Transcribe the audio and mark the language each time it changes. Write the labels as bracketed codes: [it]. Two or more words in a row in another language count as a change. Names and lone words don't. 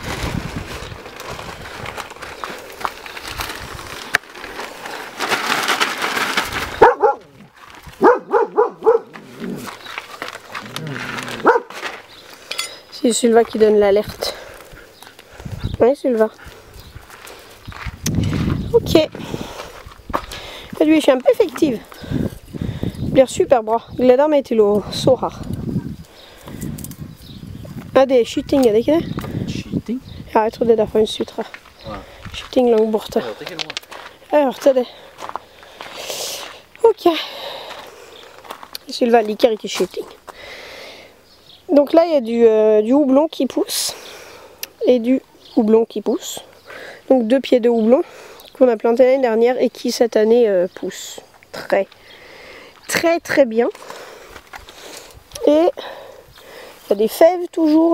[fr] C'est Sylvain qui donne l'alerte. Oui, Sylvain. Ok. [sv] Du är kämpeeffektiv. Blir superbra. [no] Gleder meg til å så her. Ja, det er skyting, er det ikke det? Skyting? Ja, jeg tror det er derfor hun sutrer. Ja. Skyting langt borte. Jeg hørte ikke noe. Jeg hørte det. Ok. Sylvain liker ikke skyting. [fr] Donc là, il y a du houblon qui pousse. Et du houblon qui pousse. Donc 2 pieds de houblon qu'on a planté l'année dernière et qui cette année pousse très bien. Et il y a des fèves toujours.